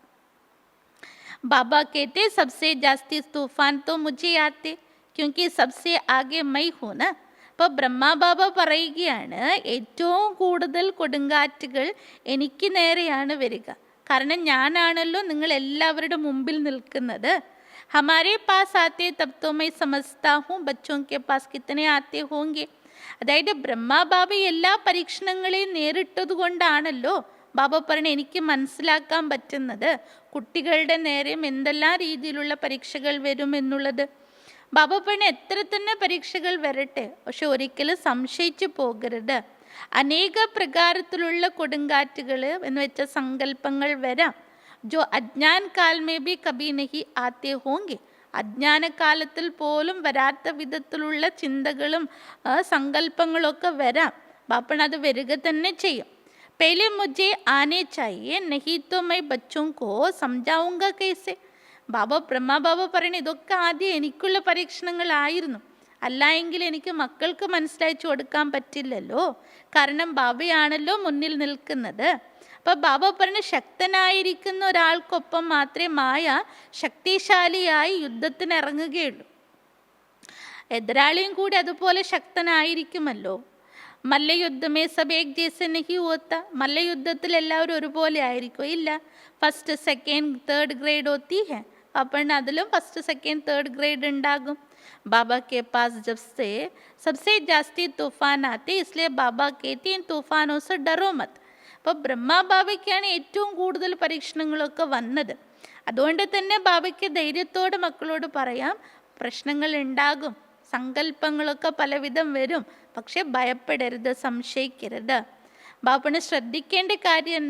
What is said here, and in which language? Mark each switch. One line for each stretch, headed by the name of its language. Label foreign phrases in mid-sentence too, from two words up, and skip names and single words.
Hindi: बाबा कहते सबसे जास्ती तूफान तो मुझे आते क्योंकि सबसे आगे मैं हूँ ना.
Malayalam: അപ്പോൾ ബ്രഹ്മ ബാബ പറയുകയാണ്, ഏറ്റവും കൂടുതൽ കൊടുങ്കാറ്റുകൾ എനിക്ക് നേരെയാണ് വരിക. കാരണം ഞാനാണല്ലോ നിങ്ങൾ എല്ലാവരുടെ മുമ്പിൽ നിൽക്കുന്നത്.
Hindi: हमारे पास आते तब तो मैं समझता हूँ ബച്ചോं के पास कितने आते होंगे.
Malayalam: അതായത് ബ്രഹ്മ ബാബ എല്ലാ പരീക്ഷണങ്ങളെയും നേരിട്ടത് കൊണ്ടാണല്ലോ ബാബ പറഞ്ഞ എനിക്ക് മനസ്സിലാക്കാൻ പറ്റുന്നത് കുട്ടികളുടെ നേരെയും എന്തെല്ലാം രീതിയിലുള്ള പരീക്ഷകൾ വരും എന്നുള്ളത്. ബാബ പറഞ്ഞ എത്ര തന്നെ പരീക്ഷകൾ വരട്ടെ, പക്ഷെ ഒരിക്കലും സംശയിച്ചു പോകരുത്. അനേക പ്രകാരത്തിലുള്ള കൊടുങ്കാറ്റുകൾ എന്ന് വെച്ച സങ്കല്പങ്ങൾ വരാം.
Hindi: जो अज्ञान काल में भी कभी नहीं आते होंगे.
Malayalam: അജ്ഞാനകാലത്തിൽ പോലും വരാത്ത വിധത്തിലുള്ള ചിന്തകളും സങ്കല്പങ്ങളൊക്കെ വരാം. ബാപ്പൺ അത് വരിക തന്നെ ചെയ്യും.
Hindi: पहले मुझे आने चाहिए नहीं तो मैं बच्चों को समझाऊंगा कैसे.
Malayalam: ബാബ ബ്രഹ്മ ബാബ പറയുന്നത് ഇതൊക്കെ ആദ്യം എനിക്കുള്ള പരീക്ഷണങ്ങളായിരുന്നു. അല്ല എങ്കിൽ എനിക്ക് മക്കൾക്ക് മനസ്സിലാച്ചു കൊടുക്കാൻ പറ്റില്ലല്ലോ. കാരണം ബാബയാണല്ലോ മുന്നിൽ നിൽക്കുന്നത്. അപ്പോൾ ബാബ പറഞ്ഞ ശക്തനായിരിക്കുന്ന ഒരാൾക്കൊപ്പം മാത്രമേ മായ ശക്തിശാലിയായി യുദ്ധത്തിന് ഇറങ്ങുകയുള്ളൂ. എതിരാളിയും കൂടി അതുപോലെ ശക്തനായിരിക്കുമല്ലോ.
Hindi: मल्लयुद्ध में सब एक ജैसे नहीं होता.
Malayalam: മല്ലയുദ്ധത്തിൽ എല്ലാവരും ഒരുപോലെ ആയിരിക്കും?
English: ഇല്ല. first second third grade
Hindi: होती है.
Malayalam: അപ്പം അതിലും
English: first second third grade
Malayalam: ഉണ്ടാകും.
Hindi: बाबा के पास जब से सबसे जास्ती तूफान आते इसलिए बाबा कहते हैं तूफानों से डरो मत.
Malayalam: അപ്പോൾ ബ്രഹ്മ ബാബയ്ക്കാണ് ഏറ്റവും കൂടുതൽ പരീക്ഷണങ്ങളൊക്കെ വന്നത്. അതുകൊണ്ട് തന്നെ ബാബയ്ക്ക് ധൈര്യത്തോടെ മക്കളോട് പറയാം, പ്രശ്നങ്ങൾ ഉണ്ടാകും, സങ്കല്പങ്ങളൊക്കെ പലവിധം വരും, പക്ഷെ ഭയപ്പെടരുത്, സംശയിക്കരുത്. ബാപ്പന് ശ്രദ്ധിക്കേണ്ട കാര്യം എന്താ?